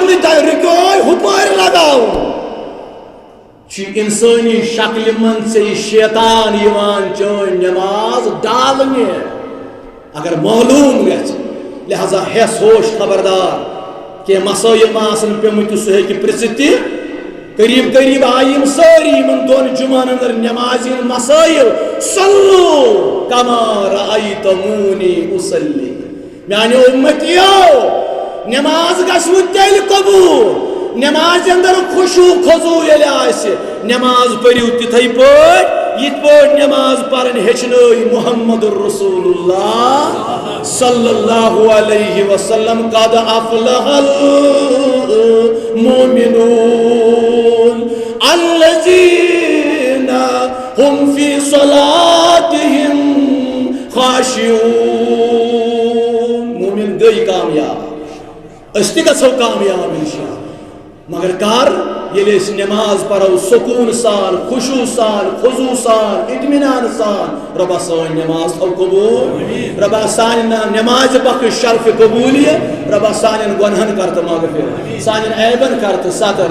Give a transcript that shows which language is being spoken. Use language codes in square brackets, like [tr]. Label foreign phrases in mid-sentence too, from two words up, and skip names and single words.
[ks] نہٕ رُکیو ہُپٲرۍ لگاوُن چھُ اِنسٲنی شکلہِ منٛز ژےٚ یہِ شیطان یِوان چٲنۍ نٮ۪ماز ڈالنہِ اگر معلوم گژھِ لہذا ہیس ہوش خبردار کہ مسائل ما آسن پیمٕتۍ تہٕ سُہ ہیٚکہِ پرژھِتھ تہِ قریب قریب آئی یم ساری یمن دون جمعن اندر نمازی مسائل [ar] صلو کما رأیتمونی اصلی [ks] میانی امتیو نماز گژھوٕ تیٚلہِ قبول نماز اندر خشوع خضوع ییٚلہِ آسہِ نماز پٔرِو تِتھٕے پٲٹھۍ یِتھ پٲٹھۍ نماز پرن ہیٚچھنٲے [ar] محمد رسول اللہ صلی اللہ علیہ وسلم قد افلح المؤمنون الذين هم في صلاتهم خاشعون [ks] مومن گئی کامیاب اس تہِ گژھو کامیاب انشاءاللہ مگر کر ییٚلہِ أسۍ نماز پرو سکون سان خشوع سان خضوع سان اطمینان سان ربا سٲنۍ نماز تھو قبول ربا سانہِ نماز بخش شرف قبولیت ربا سانٮ۪ن گۄنہن کر تہٕ مغفرت سانٮ۪ن عیبن کر تہٕ ستر